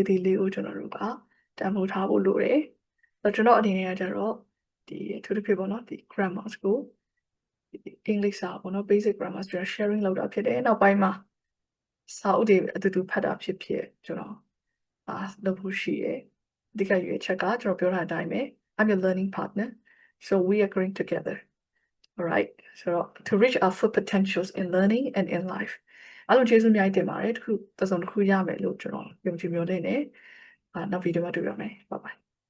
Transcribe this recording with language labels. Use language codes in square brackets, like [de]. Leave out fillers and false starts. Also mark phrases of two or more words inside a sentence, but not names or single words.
[my] သေးလေးကိုကျွန်တော်တို့ကတန်ဖိုးထားဖို့လိုတယ်ကျွန်တော်အနေနဲ့ကကျတော့ဒီအထူးသဖြင့်ပေါ့နော်ဒီ grammars ကို အင်္ဂလိပ်စာပေါ့နော် [en] basic grammar [my] ကျွန်တော် sharing လုပ်တာဖြစ်တယ်နောက်ပိုင်းမှာစာအုပ်တွေအတူတူဖတ်တာဖြစ်ဖြစ်ကျွန်တော်လုပ်ဖို့ရှိတယ်အဓိကရွေးချက်ကကျွန်တော်ပြောထားတဲ့အတိုင်းပဲ [en] I'm your learning partner so we are growing together all right so to reach our full potentials in learning and in life [my] အားလုံးကျေးဇူးအများကြီးတင်ပါတယ်တစ်ခုရမယ်လို့ကျွန်တော်ယုံကြည်မျှော်လင့်နေနောက်ဗီဒီယိုမှာတွေ့ရမယ် [en] bye bye